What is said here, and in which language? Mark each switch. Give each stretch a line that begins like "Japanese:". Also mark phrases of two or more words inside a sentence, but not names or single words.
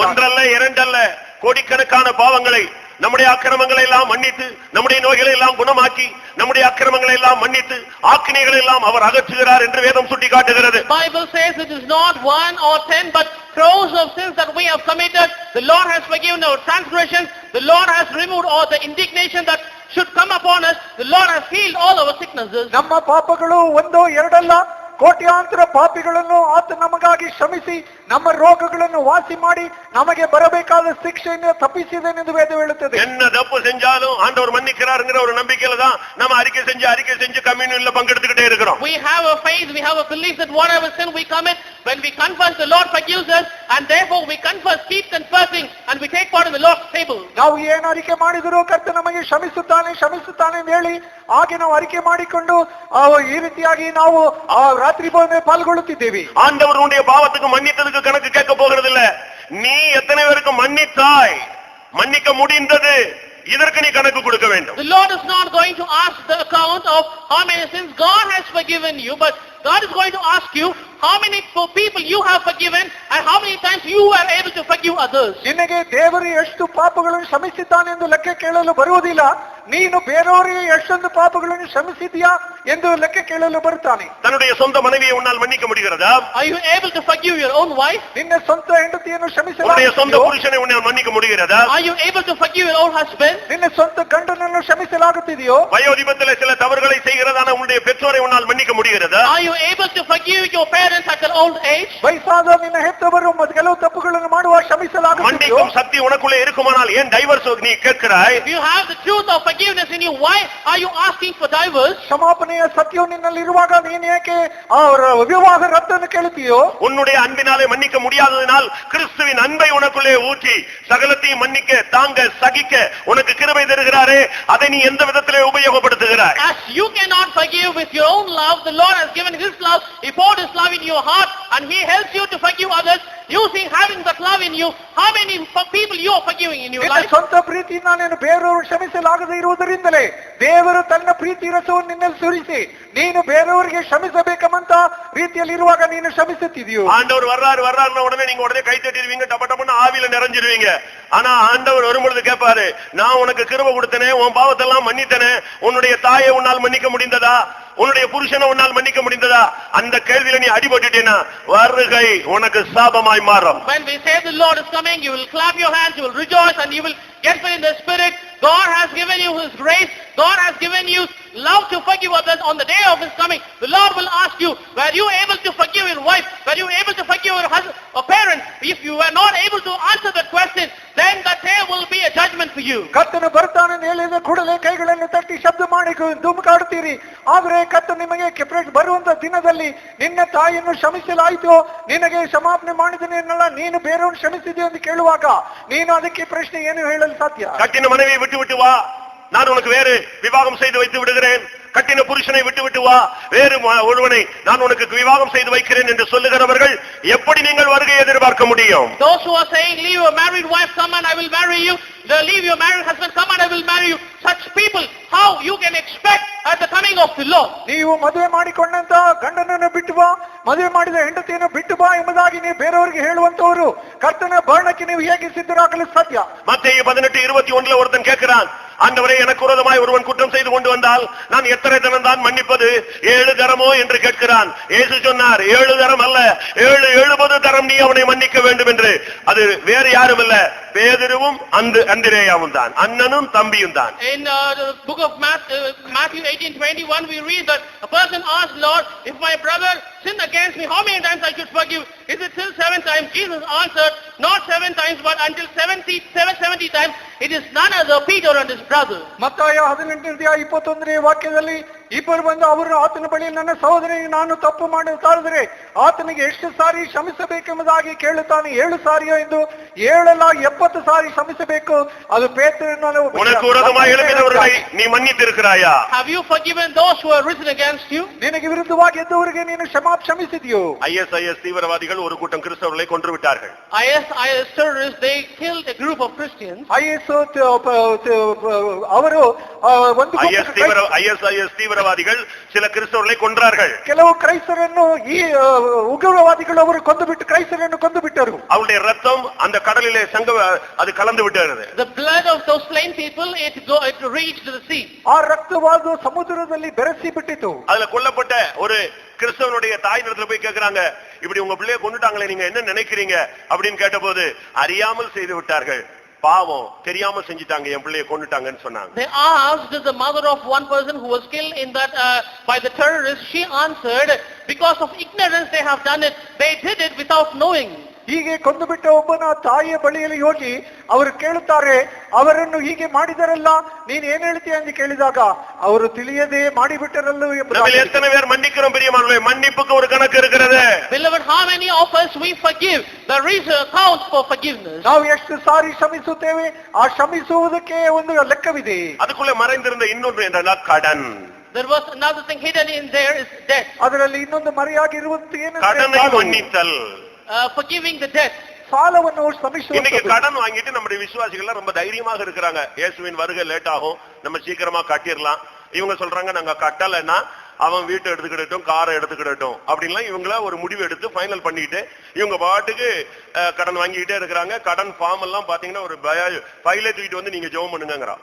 Tamil: ஒன்றல்ல இரண்டல்ல கோடிக்கணக்கான பாவங்களை, நம்முடைய அக்கிரமங்களை எல்லாம் மன்னித்து, நம்முடைய நோய்களை எல்லாம் குணமாக்கி, நம்முடைய அக்கிரமங்களை எல்லாம் மன்னித்து, ஆக்கினைகளை எல்லாம் அவர் அகற்றுகிறார் என்று வேதம் சுட்டிக்காட்டுகிறது.
English: Bible says it is not 1 or 10 but crores of sins that we have committed. The Lord has forgiven our transgressions. The Lord has removed all the indignation that should come upon us. The Lord has healed all our sicknesses.
Kannada: ನಮ್ಮ ಪಾಪಗಳು ಒಂದೋ ಎರಡಲ್ಲ, ಕೋಟ್ಯಾಂತರ ಪಾಪಿಗಳನ್ನು ಆತ ನಮಗಾಗಿ ಕ್ಷಮಿಸಿ ನಮ್ಮ ರೋಗಗಳನ್ನು ವಾಸಿ ಮಾಡಿ ನಮಗೆ ಬರಬೇಕಾದ ಶಿಕ್ಷೆಯನ್ನು ತಪ್ಪಿಸಿದನೆಂದು ವೇದ ಹೇಳುತ್ತದೆ.
Tamil: என்ன தப்பு செஞ்சாலும் ஆண்டவர் மன்னிக்கிறார்ங்கற ஒரு நம்பிக்கையில தான் நம்ம அறிக்கை செஞ்சு கம்யூனியன்ல பங்கெடுத்துக்கிட்டே இருக்கிறோம்.
English: We have a faith, we have a belief that whatever sin we commit, when we confess, the Lord forgives us, and therefore we confess, keep confessing, and we take part in the Lord's table.
Kannada: ನಾವು ಏನು ಅರಿಕೆ ಮಾಡಿದರೂ ಕರ್ತನು ನಮಗೆ ಕ್ಷಮಿಸುತ್ತಾನೆ ಎಂದು ಹೇಳಿ ಹಾಗೆ ನಾವು ಅರಿಕೆ ಮಾಡಿಕೊಂಡು ಈ ರೀತಿಯಾಗಿ ನಾವು ರಾತ್ರಿ ಭೋಜನ ಪಾಲ್ಗೊಳ್ಳುತ್ತಿದ್ದೇವೆ.
Tamil: ஆண்டவர் உன்னுடைய பாவத்துக்கு மன்னித்ததுக்கு கணக்கு கேட்க போகிறது இல்ல, நீ எத்தனை பேருக்கு மன்னித்தாய், மன்னிக்க முடிந்தது, இதற்கு நீ கணக்கு கொடுக்க வேண்டும்.
English: The Lord is not going to ask the account of how many sins God has forgiven you, but God is going to ask you how many people you have forgiven and how many times you were able to forgive others.
Kannada: ನಿನಗೆ ದೇವರು ಎಷ್ಟು ಪಾಪಗಳನ್ನು ಕ್ಷಮಿಸಿದ್ದಾನೆ ಎಂದು ಲೆಕ್ಕ ಕೇಳಲು ಬರುವುದಿಲ್ಲ, ನೀನು ಬೇರೆಯವರಿಗೆ ಎಷ್ಟೊಂದು ಪಾಪಗಳನ್ನು ಕ್ಷಮಿಸಿದ್ಯಾ ಎಂದು ಲೆಕ್ಕ ಕೇಳಲು ಬರುತ್ತಾನೆ.
Tamil: தன்னுடைய சொந்த மனைவியை உன்னால் மன்னிக்க முடிகிறதா?
English: Are you able to forgive your own wife?
Kannada: ನಿನ್ನ ಸ್ವಂತ ಹೆಂಡತಿಯನ್ನು
Tamil: உன்னுடைய சொந்த
Kannada: ಕ್ಷಮಿಸಲಾಗುತ್ತಿದೆಯೋ?
Tamil: புருஷனை உன்னால் மன்னிக்க முடிகிறதா?
English: Are you able to forgive your own husband?
Kannada: ನಿನ್ನ ಸ್ವಂತ ಗಂಡನನ್ನು ಕ್ಷಮಿಸಲಾಗುತ್ತಿದೆಯೋ?
Tamil: வயோதிபத்திலே சில தவறுகளை செய்கிறதான உன்னுடைய பெற்றோரை உன்னால் மன்னிக்க முடிகிறதா?
English: Are you able to forgive your parents at their old age?
Kannada: ವಯಸ್ಸಾದ ನಿನ್ನ ಹೆತ್ತವರು ಕೆಲವು ತಪ್ಪುಗಳನ್ನು ಮಾಡುವ ಕ್ಷಮಿಸಲಾಗುತ್ತಿದೆಯೋ?
Tamil: மன்னிக்கும் சக்தி உனக்குள்ளே இருக்குமானால் ஏன் டைவர்ஸ் நீ கேட்கிறாய்?
English: If you have the truth of forgiveness in you, why are you asking for divorce?
Kannada: ಕ್ಷಮಾಪಣೆಯ ಸತ್ಯವು ನಿನ್ನಲ್ಲಿ ಇರುವಾಗ ನೀನು ಏಕೆ ವಿವಾಹ ರದ್ದನ್ನು ಕೇಳುತ್ತೀಯೋ?
Tamil: உன்னுடைய அன்பினாலே மன்னிக்க முடியாததினால் கிறிஸ்துவின் அன்பை உனக்குள்ளே ஊற்றி சகலத்தையும் மன்னிக்க, தாங்க, சகிக்க உனக்கு கிருபை தருகிறாரே, அதை நீ எந்த விதத்திலே உபயோகப்படுத்துகிறாய்?
English: As you cannot forgive with your own love, the Lord has given His love. He poured His love in your heart and He helps you to forgive others. Using having that love in you, how many people you are forgiving in your
Kannada: ನಿನ್ನ
English: life?
Kannada: ಸ್ವಂತ ಪ್ರೀತಿಯಿಂದ ನೀನು ಬೇರೆಯವರು ಕ್ಷಮಿಸಲಾಗದೇ ಇರುವುದರಿಂದಲೇ ದೇವರು ತನ್ನ ಪ್ರೀತಿ ರಸವನ್ನು ನಿನ್ನಲ್ಲಿ ಸುರಿಸಿ ನೀನು ಬೇರೆಯವರಿಗೆ ಕ್ಷಮಿಸಬೇಕಂತ ರೀತಿಯಲ್ಲಿ ಇರುವಾಗ ನೀನು ಕ್ಷಮಿಸುತ್ತಿದೆಯೋ?
Tamil: ஆண்டவர் வர்றாருன்னா உடனே நீங்க உடனே கை தட்டிடுவீங்க, டப்ப டப்பன்னு ஆவியில நிறைஞ்சிருவீங்க. ஆனா ஆண்டவர் வரும்பொழுது கேட்பாரு, நான் உனக்கு கிருபை கொடுத்தனே, உன் பாவத்தெல்லாம் மன்னித்தனே, உன்னுடைய தாயை உன்னால் மன்னிக்க முடிந்ததா, உன்னுடைய புருஷனை உன்னால் மன்னிக்க முடிந்ததா? அந்த கேள்வியில நீ அடிபட்டுட்டேனா வருகை உனக்கு சாபமாய் மாறும்.
English: When we say the Lord is coming, you will clap your hands, you will rejoice and you will get filled in the Spirit. God has given you His grace. God has given you love to forgive others, on the day of His coming, the Lord will ask you, were you able to forgive your wife? Were you able to forgive your husband or parents? If you were not able to answer that question, then that day will be a judgment for you.
Kannada: ಕರ್ತನು ಬರ್ತಾನೆ ಹೇಳಿದ ಕೂಡಲೇ ಕೈಗಳನ್ನು ತಟ್ಟಿ ಶಬ್ದ ಮಾಡಿ ಧುಮುಕಾಡುತ್ತೀರಿ. ಆದರೆ ಕರ್ತನು ನಿಮಗೆ ಬರುವಂತ ದಿನದಲ್ಲಿ ನಿನ್ನ ತಾಯಿಯನ್ನು ಕ್ಷಮಿಸಲಾಯಿತು, ನಿನಗೆ ಕ್ಷಮಾಪಣೆ ಮಾಡಿದನೆಲ್ಲ ನೀನು ಬೇರೆಯವ್ರನ್ನು ಕ್ಷಮಿಸಿದೆ ಎಂದು ಕೇಳುವಾಗ ನೀನು ಅದಕ್ಕೆ ಪ್ರಶ್ನೆ ಏನು ಹೇಳಲು ಸಾಧ್ಯ?
Tamil: கட்டின மனைவியை விட்டு விட்டு வா, நான் உனக்கு வேறு விவாகம் செய்து வைத்து விடுகிறேன். கட்டின புருஷனை விட்டு விட்டு வா, வேறு ஒருவனை நான் உனக்கு விவாகம் செய்து வைக்கிறேன் என்று சொல்லுகிறவர்கள் எப்படி நீங்கள் வருகை எதிர்பார்க்க முடியும்?
English: Those who are saying, leave your married wife, come and I will marry you. Leave your married husband, come and I will marry you. Such people, how you can expect at the coming of the Lord?
Kannada: ನೀವು ಮದುವೆ ಮಾಡಿಕೊಂಡಂತ ಗಂಡನನ್ನು ಬಿಟ್ಟು ಬಾ, ಮದುವೆ ಮಾಡಿದ ಹೆಂಡತಿಯನ್ನು ಬಿಟ್ಟು ಬಾ ಎಂಬುದಾಗಿ ನೀವು ಬೇರೆಯವರಿಗೆ ಹೇಳುವಂತವರು ಕರ್ತನ ಬರಣಕ್ಕೆ ನೀವು ಹೇಗೆ ಸಿದ್ಧರಾಗಲು ಸಾಧ್ಯ?
Tamil: மத்தேயு 18:21 ஒருத்தன் கேட்கிறான், ஆண்டவரே எனக்கு விரோதமாய் ஒருவன் குற்றம் செய்து கொண்டு வந்தால் நான் எத்தனை தரம் தான் மன்னிப்பது? 7 தரமோ என்று கேட்கிறான். இயேசு சொன்னார், 7 தரம் அல்ல, 70 தரம் நீ அவனை மன்னிக்க வேண்டும் என்று. அது வேறு யாரும் இல்ல, பேதுருவும் அந்திரேயாவும் தான், அண்ணனும் தம்பியும் தான்.
English: In the book of Matthew 18:21 we read that a person asked, Lord, if my brother sinned against me, how many times I should forgive? Is it till 7 times? Jesus answered, not 7 times but until 70 times. It is none other Peter and his brother.
Kannada: ಮತ್ತಾಯ 18:21 ವಾಕ್ಯದಲ್ಲಿ ಇಬ್ಬರು ಬಂದು ಅವರು ಆತನ ಬಳಿ, ನನ್ನ ಸಹೋದರನಿಗೆ ನಾನು ತಪ್ಪು ಮಾಡಿದರೆ ಆತನಿಗೆ ಎಷ್ಟು ಸಾರಿ ಕ್ಷಮಿಸಬೇಕೆಂಬುದಾಗಿ ಕೇಳುತ್ತಾನೆ. 7 ಸಾರಿಯೋ ಎಂದು 7 ಅಲ್ಲ 70 ಸಾರಿ ಕ್ಷಮಿಸಬೇಕು. ಅದು ಪೇತ್ರನು.
Tamil: உனக்கு விரோதமாய் எழும்பினவர்களை நீ மன்னித்திருக்கிறாயா?
English: Have you forgiven those who have risen against you?
Kannada: ನಿನಗೆ ವಿರುದ್ಧವಾಗಿ ಎದ್ದವರಿಗೆ ನೀನು ಕ್ಷಮಿಸಿದೆಯೋ?
Tamil: ISIS தீவிரவாதிகள் ஒரு கூட்டம் கிறிஸ்தவர்களை கொன்று விட்டார்கள்.
English: ISIS terrorists, they killed a group of Christians.
Kannada: ಅವರು ಒಂದು
Tamil: ISIS தீவிரவாதிகள் சில கிறிஸ்தவர்களை கொன்றார்கள்.
Kannada: ಕೆಲವು ಕ್ರೈಸ್ತರನ್ನು ಈ ಉಗ್ರವಾದಿಗಳು ಅವರು ಕೊಂದುಬಿಟ್ಟು ಕ್ರೈಸ್ತರನ್ನು ಕೊಂದುಬಿಟ್ಟರು.
Tamil: அவருடைய ரத்தம் அந்த கடலிலே அது கலந்து விட்டது.
English: The blood of those slain people, it reached the sea.
Kannada: ಆ ರಕ್ತವಾದ ಸಮುದ್ರದಲ್ಲಿ ಬೆರೆಸಿ ಬಿಟ್ಟಿತು.
Tamil: அதுல கொல்லப்பட்ட ஒரு கிறிஸ்தவனுடைய தாய் இடத்துல போய் கேக்குறாங்க, இப்படி உங்க பிள்ளைய கொன்னுட்டாங்களே, நீங்க என்ன நினைக்கிறீங்க அப்படின்னு கேட்டபோது, அறியாமல் செய்து விட்டார்கள், பாவம் தெரியாம செஞ்சிட்டாங்க, என் பிள்ளைய கொன்னுட்டாங்கன்னு சொன்னாங்க.
English: They asked the mother of one person who was killed in that by the terrorists. She answered, because of ignorance they have done it. They did it without knowing.
Kannada: ಹೀಗೆ ಕೊಂದು ಬಿಟ್ಟ ಒಬ್ಬನ ತಾಯಿಯ ಬಳಿಯಲ್ಲಿ ಹೋಗಿ ಅವರು ಕೇಳುತ್ತಾರೆ, ಅವರನ್ನು ಹೀಗೆ ಮಾಡಿದರಲ್ಲ, ನೀನ್ ಏನ್ ಹೇಳ್ತೀಯ ಎಂದು ಕೇಳಿದಾಗ ಅವರು ತಿಳಿಯದೆ ಮಾಡಿಬಿಟ್ಟರಲ್ಲೂ ಎಂಬುದಾಗಿ.
Tamil: எத்தனை பேர் மன்னிக்கிறோம் பிரியமானவர்களே? மன்னிப்புக்கு ஒரு கணக்கு இருக்கிறது.
English: Beloved, how many of us we forgive? There is a count for forgiveness.
Kannada: ನಾವು ಎಷ್ಟು ಸಾರಿ ಕ್ಷಮಿಸುತ್ತೇವೆ, ಆ ಕ್ಷಮಿಸುವುದಕ್ಕೆ ಒಂದು ಲೆಕ್ಕವಿದೆ.
Tamil: ಅದಕ್ಕುள்ளே ಮறைந்திருந்த ಇನ್ನೊಂದು என்னன்னா கடன்.
English: There was another thing hidden in there, is debt.
Kannada: ಅದರಲ್ಲಿ ಇನ್ನೊಂದು ಮರೆಯಾಗಿರುವುದು ಏನು?
Tamil: கடனை மன்னித்தல்.
English: Forgiving the debt.
Kannada: ಸಾಲವನ್ನು ಕ್ಷಮಿಸುವುದು.
Tamil: இன்னைக்கு கடன் வாங்கிட்டு நம்முடைய விசுவாசிகள் ரொம்ப தைரியமாக இருக்கிறாங்க. இயேசுவின் வருகை லேட் ஆகும், நம்ம சீக்கிரமா கட்டிரலாம். இவங்க சொல்றாங்க, நாங்க கட்டலைன்னா அவன் வீட்டை எடுத்துக்கிடட்டும், காரை எடுத்துக்கிடட்டும் அப்படின்லாம் இவங்கள ஒரு முடிவு எடுத்து ஃபைனல் பண்ணிட்டு இவங்க பாட்டுக்கு கடன் வாங்கிக்கிட்டே இருக்கிறாங்க. கடன் ஃபார்ம் எல்லாம் பாத்தீங்கன்னா ஒரு ஃபைலே தூக்கிட்டு வந்து நீங்க ஜெபம் பண்ணுங்கங்கறான்.